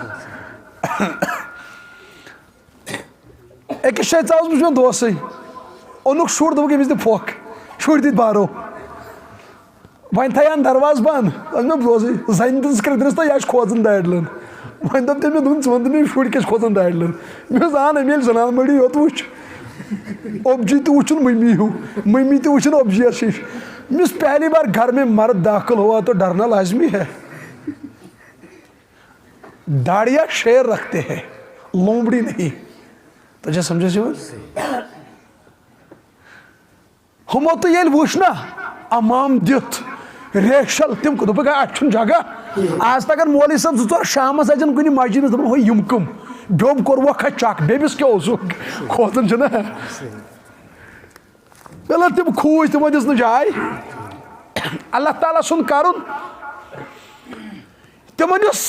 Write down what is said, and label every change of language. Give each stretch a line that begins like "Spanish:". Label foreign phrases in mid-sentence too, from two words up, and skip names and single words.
Kashmiri: أکِس جایہِ ژاوُس بہٕ میون دوسٕے اوٚنُکھ شُر دوٚپُکھ أمِس دِ پھۄکھ شُرۍ دِتۍ بارو وۄنۍ تھایان دروازٕ بنٛد اوس مےٚ بوزٕے زنہِ دِژ کرٛٮ۪درِس تہٕ یہِ چھُ کھوژان دارِ لٲن وۄنۍ دوٚپ تٔمۍ مےٚ دوٚپُن ژٕ وَن تہٕ مےٚ شُرۍ کیٛاہ چھِ کھوژان دارِ لٲن مےٚ دوٚپُس اہن أمۍ ییٚلہِ زنان مٔڈی یوت وٕچھ اوبجی تہِ وٕچھُن مٔمی ہیوٗ مٔمی تہِ وٕچھُن اوبجیَس ہِش مےٚ اوس
Urdu: پہلی بار گھر میں مرد داخل ہوا تو ڈرنا لازمی ہے داڑیاں شیر رکھتے ہیں لومڑی نہیں تجھے سمجھے
Kashmiri: یِوان ہُمو تہٕ ییٚلہِ وٕچھ نا امام دِتھ ریشل تِم دوٚپُکھ اَتہِ چھُنہٕ جگہ آز تہ اگر مولوی صٲب 2-4 شامس اَژن کُنہِ مسجد منٛز دپان ہو یِم کٕم بیوٚم کوٚروکھا چک بیٚمِس کیٛاہ اوسُکھ کھوژان چھُنہ چلو تِم کھوٗژ تِمو دِژ نہٕ جاے اللہ تعالیٰ سُنٛد کرُن تِمن یُس